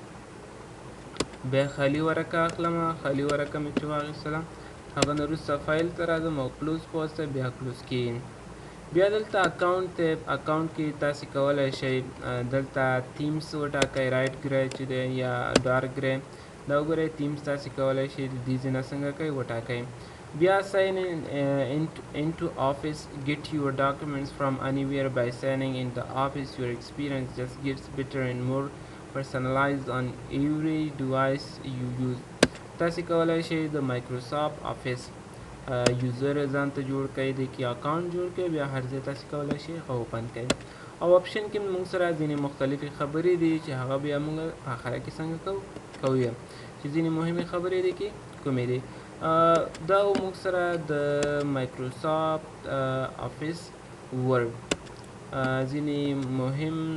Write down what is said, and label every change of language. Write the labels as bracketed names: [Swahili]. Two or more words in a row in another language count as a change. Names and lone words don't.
[Pashto] بیا خالي ورقه اخلم خالي ورقه مې چې واخیستله هغه نه وروسته فایل ته راځم او کلوز په واسطه بیا کلوز کېږي بیا دلته اکاونټ دی اکاونټ کې تاسې کولی شئ دلته تیمز وټاکئ رایټ ګری چې دی یا [English] dark grey [Pashto] دا وګورئ تیمز تاسې کولی شئ د دې ځای نه څنګه کوئ وټاکئ بیا [English] sign into office get your documents from anywhere by signing in the office your experience just gets better and more personalized on every device you [Pashto] use تاسې کولی شئ د مایکروسافټ آفیس یوزر ځان ته جوړ کړئ د کې اکاونټ جوړ کړئ بیا هر ځای تاسې کولی شئ هغه اوپن کړئ او آپشن کې موږ سره ځینې مختلفې خبرې دي چې هغه بیا موږ آخره کې څنګه کوو چې ځینې مهمې خبرې دي کې کومې دي دا موږ سره د مایکروسافټ آفیس ورډ ځینې مهم